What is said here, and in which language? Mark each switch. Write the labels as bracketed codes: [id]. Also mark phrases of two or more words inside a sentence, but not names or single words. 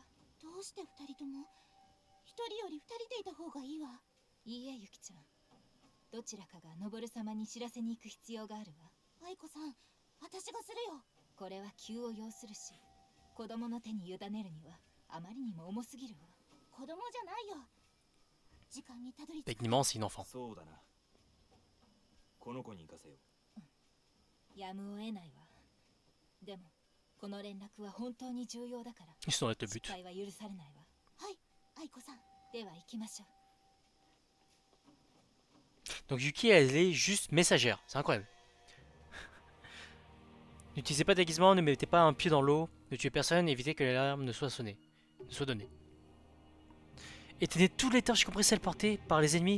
[ja] どうして二人とも一人より二人でいた方がいいわ。いいえ、ユキちゃん。どちらかが登様に知らせに行く必要があるわ。愛子さん、私がするよ。これは急を要するし、子供の手に委ねるにはあまりにも重すぎるわ。子供じゃないよ。時間にたどり着く。 [fr] Techniquement, c'est une enfant. [ja] そうだな。この子に行かせよう。やむを得ないわ。でもこの連絡は本当に重要だから。 [fr] Ils sont dans le [ja] 失 [fr] but. [ja] 敗は許されないわ。はい、愛子さん。では行きましょう。 [fr] Donc Yuki, elle est juste messagère. C'est incroyable. N'utilisez pas de déguisement, ne mettez pas un pied dans l'eau, ne tuez personne, évitez que l'alarme ne soit sonnée. Ne soit donnée. Éteignez tous les torches compressées portées par les ennemis.